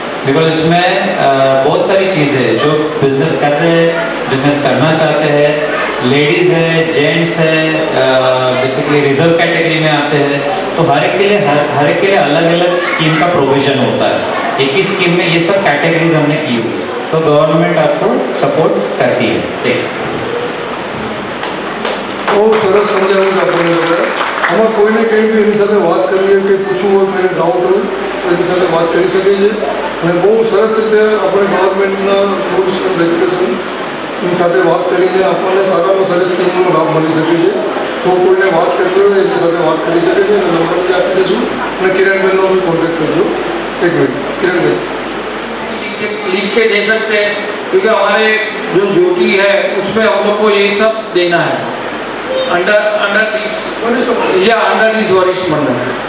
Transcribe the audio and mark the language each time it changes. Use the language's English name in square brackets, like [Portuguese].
[Hindi] Because इसमें बहुत सारी चीज़ें हैं जो बिजनेस कर रहे हैं, बिजनेस करना चाहते हैं, लेडीज़ है, जेंट्स है, बेसिकली रिजर्व कैटेगरी में आते हैं, तो हर एक के लिए अलग अलग स्कीम का प्रोविजन होता है। एक ही स्कीम में ये सब कैटेगरीज हमने की हुई, तो गवर्नमेंट आपको सपोर्ट करती है। ठीक, [Gujarati] બહુ સરસ સમજાવ્યું આપણને બધા। આમાં કોઈને કંઈ બી એની સાથે વાત કરવી હોય કે પૂછવું હોય, કોઈને ડાઉટ હોય તો એની સાથે વાત કરી શકે છે, અને બહુ સરસ રીતે આપણે ગવર્મેન્ટના રૂલ્સ એન્ડ રેગ્યુલેશનની સાથે વાત કરીને આપણને સારામાં સારી સ્કીમનો લાભ મળી શકે છે। તો કોઈને વાત કરવી હોય એની સાથે વાત કરી શકે છે, અને નંબર બી આપી દઈશું, અને કિરણબેનનો બી કોન્ટેક્ટ કરજો। એક મિનિટ, કિરણબેન [Hindi] लिख के दे सकते हैं क्योंकि हमारे जो ज्योति है उसमें हम लोग को ये सब देना है अंडर दिस वरिष्ठ मंडल.